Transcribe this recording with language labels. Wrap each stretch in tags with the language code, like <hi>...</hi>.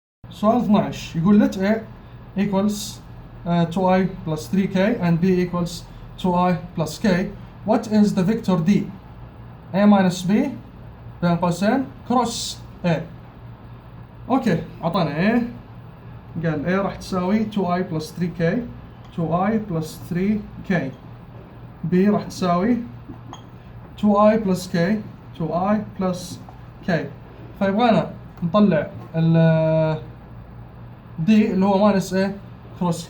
<ar>سؤال 12 يقول</ar> <en>let A equals 2i plus 3k and b equals 2i plus k, what is the vector d؟ a minus b</en> <ar>بين قوسين</ar> <en>cross a.</en> <ar>اوكي، اعطانا a، قال a راح تساوي</ar> <en>2i plus 3k. 2i plus 3k. b</en> <ar>راح تساوي</ar> <en>2i plus k 2i plus k.</en> <ar>فيبغانا نطلع ال d اللي هو</ar> <en>minus a cross k.</en>